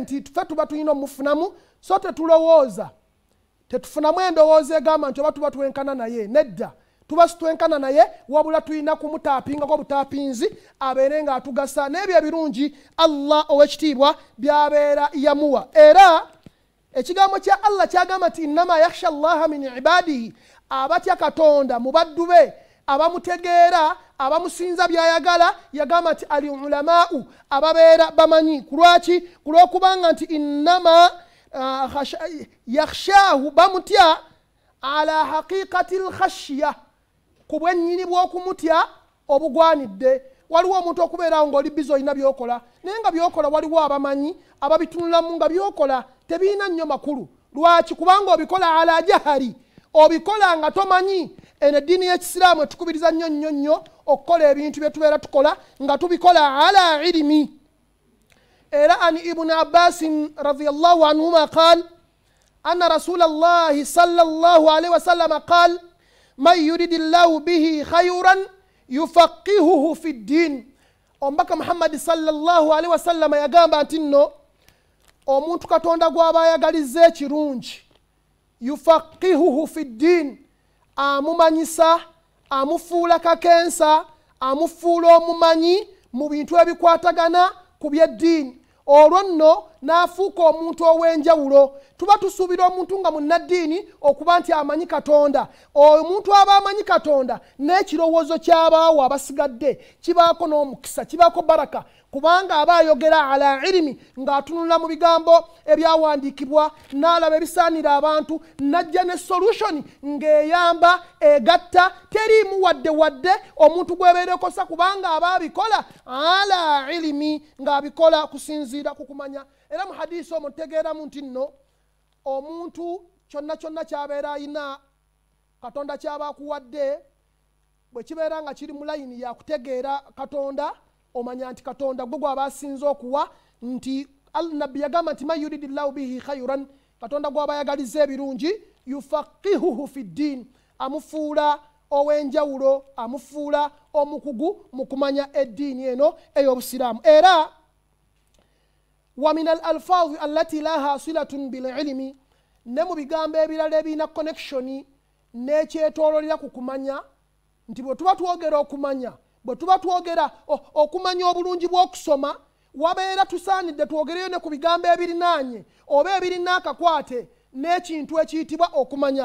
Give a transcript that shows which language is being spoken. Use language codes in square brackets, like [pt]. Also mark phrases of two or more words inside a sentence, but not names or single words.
[lg] nti ffe tuba tulina omufunamu so tetulowooza tetufunamu endowooza egamba nti oba tuba twenkana naye nedda tuba situenkana naye wabula tulina kumutaapingako obutaapinzi abeere nga atugasa n'ebyo ebirungi Allah ow'ekitiibwa byabeera yamuwa era ekigambo kya Allah kyagamba nti [ar] إنما يخشى الله من عباده [lg] abatya katonda mu baddu be abamutegeera abamusinza byayagala yagamba nti al-ulamau ababeera bamanyi kulwaki kulwokubanga nti innama yakhshahu bamutya [ar] على حقيقة الخشية [lg] ku bwennyini bw'okumutya obugwanidde waliwo omuntu okubeerawo ng'oli bizi olina byokola naye nga byokola waliwo abamanyi ababitunulamu nga byokola tebiina nnyo makulu lwaki kubanga obikola [ar] على جهل [lg] obikola nga tomanyi eno eddiini y'ekisiraamu etukubiriza nnyo okukola ebintu bye tubeera tukola nga tubikola [ar] على علم era عن ابن عباس رضي الله عنهما قال أن رسول الله صلى الله عليه وسلم قال من يرد الله به خيرا يفقهه في الدين [lg] ombaka Muhammad [ar] صلى الله عليه وسلم [lg] yagamba nti nno omuntu katonda gw'aba ayagaliza ekirungi [ar] يفقهه في الدين [lg] amumanyisa amufuula kakensa amufuula omumanyi mu bintu ebikwatagana ku byeddiini olwo nno n'afuuka omuntu ow'enjawulo. Tuba tusuubira omuntu nga munnaddiini okuba nti amanyi Katonda. Omuntu aba amanyi Katonda n'ekirowoozo ky'abaawo abasigadde kibaako n'omukisa, kibaako baraka, kubanga aba ayogera [ar] على علم [lg] ng'atunula mu bigambo ebyawandiikibwa, n'alaba ebisaanira abantu, n'ajja ne solution ng'eyamba egatta, teriimu wadde omuntu gwebeerekosa, kubanga aba abikola [ar] على علم, [lg] ng'abikola kusinziira ku kumanya. Era mu hadisi omwo tutegeeramu nti nno omuntu kyonna ky'abeera ayina Katonda ky'aba akuwadde, bwe kibeera nga kiri mu layini ya kutegeera Katonda, omanya nti Katonda gwe gw'aba asinze okuwa, nti nabbi yagamba nti [ar] من يرد الله به خيرا, [lg] Katonda gw'aba ayagaliza ebirungi, [ar] يفقهه في الدين, [lg] amufuula ow'enjawulo, amufuula omukugu mu kumanya eddiini eno ey'Obusiraamu. Era [ar] ومن الألفاظ التي لها صلة بالعلم, [lg] ne mu bigambo ebirala ebirina connection n'ekyetoololera ku kumanya, nti bwe tuba twogera okumanya, bwe tuba twogera okumanya obulungi bw'okusoma, wabeera tusaanidde twogereyo ne ku bigambo ebirinaanye oba ebirina akakwate n'ekintu ekiyitibwa okumanya.